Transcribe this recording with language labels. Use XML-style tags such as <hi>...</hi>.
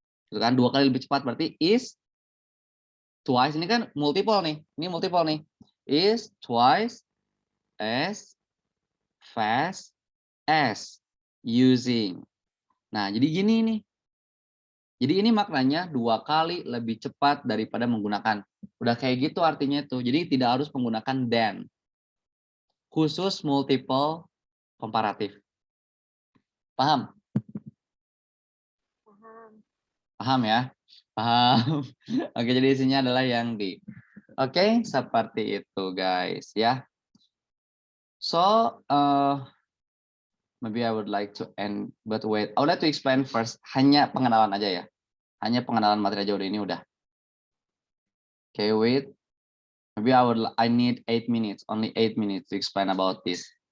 <id>Itu kan 2 kali lebih cepat berarti is twice, ini kan multiple nih. Ini multiple nih.</id> <en>Is twice as fast as using.</en> <id>Nah, jadi gini nih. Jadi ini maknanya 2 kali lebih cepat daripada menggunakan. Udah kayak gitu artinya tuh. Jadi tidak harus menggunakan than. Khusus multiple komparatif. Paham? Paham. Paham ya? Paham. Oke, jadi isinya adalah yang di. Oke, seperti itu guys ya.</id> <en>So, maybe I would like to end, but wait, I would like to explain first.</en> <id>Hanya pengenalan aja ya. Hanya pengenalan materi aja udah ini udah.</id> <en>Okay, wait. Maybe I need 8 minutes, only 8 minutes to explain about this.</en>